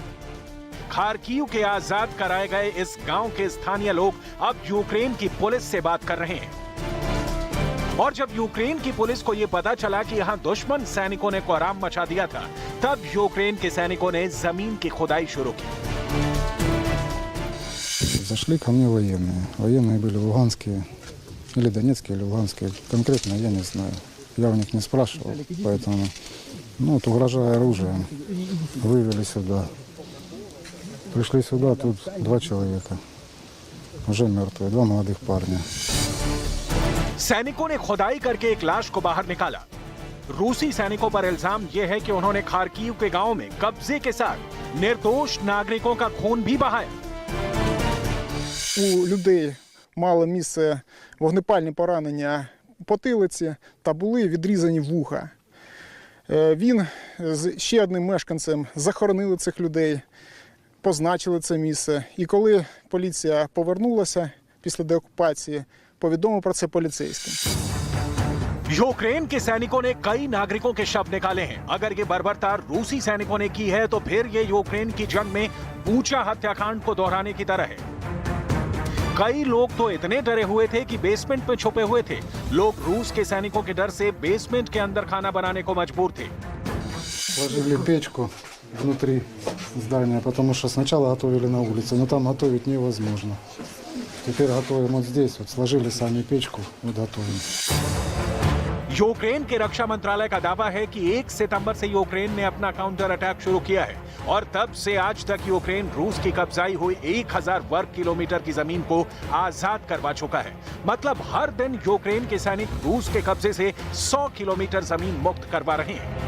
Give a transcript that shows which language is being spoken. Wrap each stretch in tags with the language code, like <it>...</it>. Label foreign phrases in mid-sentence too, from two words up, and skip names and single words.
<hi>खार्किव के आजाद कराए गए इस गांव के स्थानीय लोग अब यूक्रेन की पुलिस से बात कर रहे हैं। और जब यूक्रेन की पुलिस को यह पता चला कि यहां दुश्मन सैनिकों ने कोहराम मचा दिया था, तब यूक्रेन के सैनिकों ने जमीन की खुदाई शुरू की।</hi> <ru>Зашли ко мне военные. Военные были луганские, или донецкие, или луганские. Конкретно я не знаю. Я у них не спрашивал, поэтому, угрожая оружием, вывели сюда. Пришли сюда, тут 2 человека, уже мертвые, 2 молодых парня.</ru> <hi>सैनिकों ने खुदाई करके एक लाश को बाहर निकाला। रूसी सैनिकों पर इल्जाम यह है कि उन्होंने खार्किव के गांव में कब्जे के साथ निर्दोष नागरिकों का खून भी बहाया।</hi> <uk>У людей мало місце вогнепальні поранення потилиці та були відрізані вуха. Він з ще одним мешканцем захоронили цих людей, позначили це місце. І коли поліція повернулася після деокупації, повідомив про це поліцейським.</uk> <hi>यूक्रेन के सैनिकों ने कई नागरिकों के शव निकाले हैं। अगर ये बर्बरता रूसी सैनिकों ने की है तो फिर ये यूक्रेन की जंग में बूचा हत्याकांड को दोहराने की तरह है। कई लोग तो इतने डरे हुए थे कि बेसमेंट में छुपे हुए थे। लोग रूस के सैनिकों के डर से बेसमेंट के अंदर खाना बनाने को मजबूर थे।</hi> <ru>Сложили печку внутри здания, потому что сначала готовили на улице, но там готовить невозможно. Теперь готовим вот здесь, вот сложили сами печку, вот готовим.</ru> <hi>यूक्रेन के रक्षा मंत्रालय का दावा है कि 1 सितंबर से यूक्रेन ने अपना</hi> <en>counter attack</en> <hi>शुरू किया है और तब से आज तक यूक्रेन रूस की कब्जाई हुई 1000 वर्ग किलोमीटर की जमीन को आजाद करवा चुका है। मतलब हर दिन यूक्रेन के सैनिक रूस के कब्जे से 100 किलोमीटर जमीन मुक्त करवा रहे हैं।</hi>